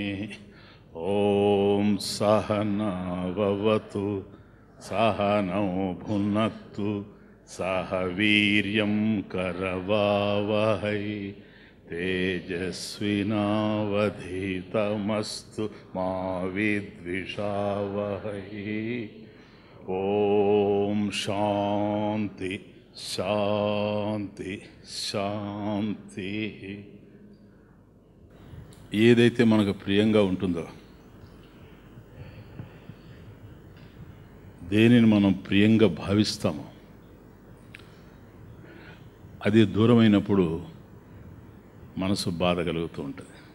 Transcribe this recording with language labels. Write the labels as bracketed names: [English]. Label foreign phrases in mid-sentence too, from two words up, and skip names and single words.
[Sanskrit] ॐ सहनाववतु सहनौ भुनक्तु सह वीर्यं करवावहै तेजस्विनावधीतमस्तु मा विद्विषावहै। ॐ शान्ति శాంతి శాంతి. [Telugu] ఏదైతే మనకు ప్రియంగా ఉంటుందో, దేనిని మనం ప్రియంగా భావిస్తామో అది దూరమైనప్పుడు మనసు బాధ కలుగుతూ ఉంటుంది.